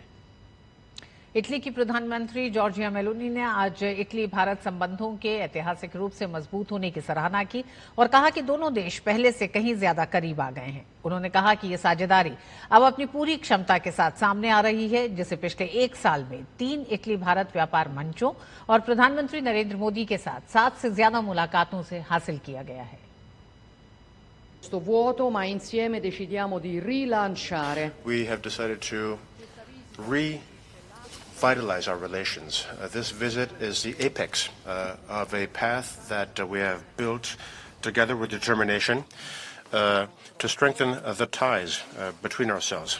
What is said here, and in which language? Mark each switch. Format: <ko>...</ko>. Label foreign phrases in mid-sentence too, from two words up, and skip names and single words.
<hi>इटली की प्रधानमंत्री जॉर्जिया मेलोनी ने आज इटली भारत संबंधों के ऐतिहासिक रूप से मजबूत होने की सराहना की और कहा कि दोनों देश पहले से कहीं ज्यादा करीब आ गए हैं। उन्होंने कहा कि यह साझेदारी अब अपनी पूरी क्षमता के साथ सामने आ रही है, जिसे पिछले 1 साल में 3 इटली भारत व्यापार मंचों और प्रधानमंत्री नरेंद्र मोदी के साथ 7 से ज्यादा मुलाकातों से हासिल किया गया है।</hi> <it>Questo vuoto, ma insieme decidiamo di rilanciare.</it> <en>We have decided to revitalize our relations. This visit is the apex of a path that we have built together with determination to strengthen the ties between ourselves.</en>